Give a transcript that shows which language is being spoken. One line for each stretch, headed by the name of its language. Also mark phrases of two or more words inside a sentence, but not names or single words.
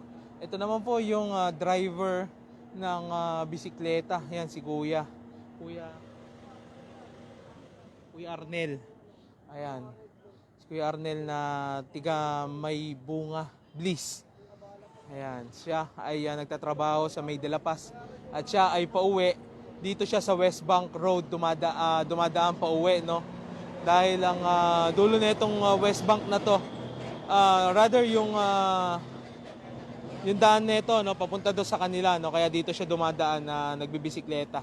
Filipino: Ito naman po yung driver ng bisikleta. Yan si Kuya Arnel. Ayan. Si Kuya Arnel na tiga May Bunga, Bliss. Ayan. Siya ay nagtatrabaho sa May de la Paz. At siya ay pauwi. Dito siya sa West Bank Road dumadaan pauwi, no. dahil ang dulo na itong West Bank na to, rather yung daan nito, no, papunta doon sa kanila, no, kaya dito siya dumadaan na nagbibisikleta.